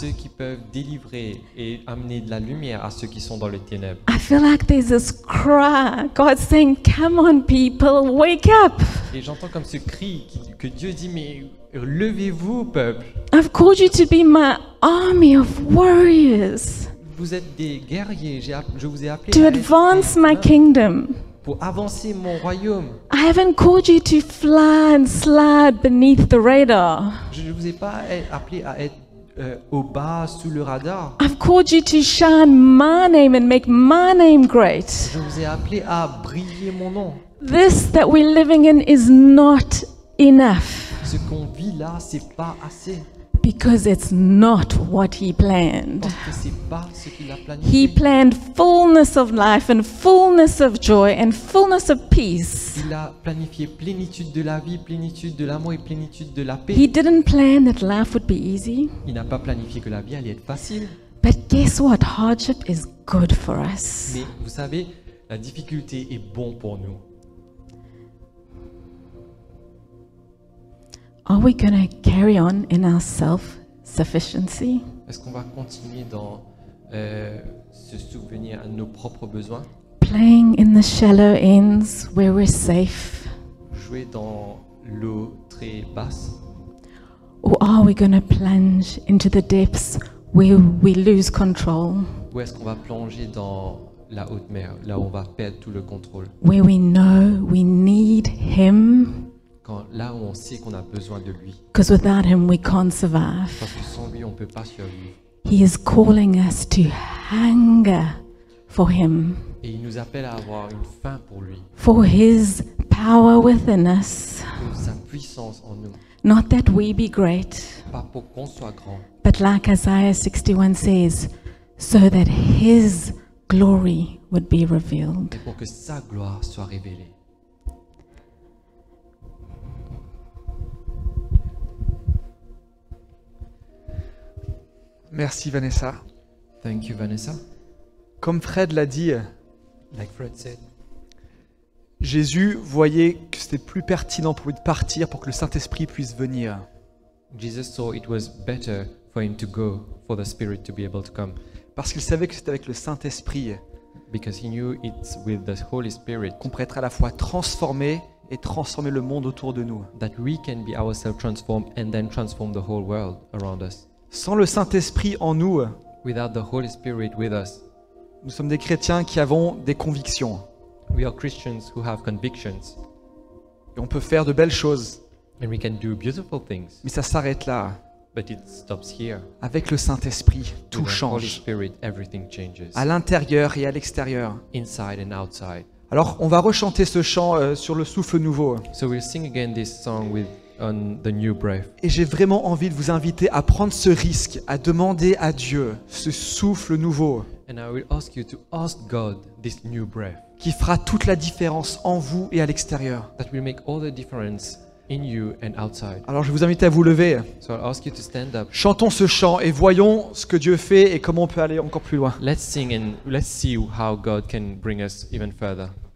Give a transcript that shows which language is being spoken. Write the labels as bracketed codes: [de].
[fr] Ceux qui peuvent délivrer et amener de la lumière à ceux qui sont dans les ténèbres. [en] I feel like there's this cry, God saying, come on people, wake up. [fr] Et j'entends comme ce cri que Dieu dit, mais levez-vous peuple. [en] I've called you to be my army of warriors, [fr] Vous êtes des guerriers, je vous ai appelés [en] to [fr] à être [en] advance [fr] des [en] my [fr] mains [en] kingdom. [fr] pour avancer mon royaume. [en] I haven't called you to fly and slide beneath the radar. [fr] Je ne vous ai pas appelé à être au bas, sous le radar. [en] I've called you to shine my name and make my name great. [fr] Je vous ai appelé à briller mon nom. [en] This that we're living in is not enough, [fr] Ce qu'on vit là, c'est pas assez. [en] because it's not what He planned. [fr] Parce que c'est pas ce qu'il a [en] He [fr] planifié. [en] planned fullness of life and fullness of joy and fullness of peace. [fr] Il a planifié plénitude de la vie, plénitude de l'amour et plénitude de la paix. [en] He didn't plan that life would be easy. [fr] Il n'a pas planifié que la vie allait être facile. [en] But guess what? Hardship is good for us. [fr] Mais vous savez, la difficulté est bon pour nous. [en] Are we going to carry on in our self-sufficiency? [fr] Est-ce qu'on va continuer dans se souvenir à nos propres besoins, [en] Playing in the shallow ends where we're safe? [fr] jouer dans l'eau très basse, [en] Or are we going to plunge into the depths where we lose control? [fr] ou est-ce qu'on va plonger dans la haute mer, là où on va perdre tout le contrôle, [en] Where we know we need Him? [fr] là où on sait qu'on a besoin de lui, [en] Because without Him we can't survive. [fr] parce que sans lui on peut pas survivre. [en] He is calling us to hunger for Him, [fr] Et il nous appelle à avoir une faim pour lui, [en] for His power within us. [fr] pour sa puissance en nous, [en] Not that we be great, [fr] pas pour qu'on soit grand, [en] but like Isaiah 61 says, so that His glory would be revealed. [fr] mais pour que sa gloire soit révélée. Merci Vanessa. [en] Thank you, Vanessa. [fr] Comme Fred l'a dit, [en] Like Fred said, [fr] Jésus voyait que c'était plus pertinent pour lui de partir pour que le Saint-Esprit puisse venir. [en] Jesus saw it was better for him to go, for the Spirit to be able to come, [fr] Parce qu'il savait que c'était avec le Saint-Esprit [en] because he knew it's with the Holy Spirit [fr] qu'on pourrait être à la fois transformé et transformer le monde autour de nous. [en] that we can be ourselves transformed and then transform the whole world around us. [fr] Sans le Saint-Esprit en nous, [en] Without the Holy Spirit with us, [fr] nous sommes des chrétiens qui avons des convictions. [en] we are Christians who have convictions [fr] Et on peut faire de belles choses, [en] and we can do beautiful things, [fr] mais ça s'arrête là. [en] but it stops here. [fr] Avec le Saint-Esprit, tout [en] With the Holy [fr] change, [en] Spirit, everything changes, [fr] à l'intérieur et à l'extérieur. [en] inside and outside. [fr] Alors, on va rechanter ce chant sur le souffle nouveau. [en] So we'll sing again this song on the new breath. [fr] Et j'ai vraiment envie de vous inviter à prendre ce risque, à demander à Dieu ce souffle nouveau [en] And I will ask you to ask God this new breath [fr] qui fera toute la différence en vous et à l'extérieur. [en] that will make all the difference in you and outside. [fr] Alors, je vais vous inviter à vous lever. [en] So I'll ask you to stand up. [fr] Chantons ce chant et voyons ce que Dieu fait et comment on peut aller encore plus loin. [en] Let's sing and let's see how God can bring us even further.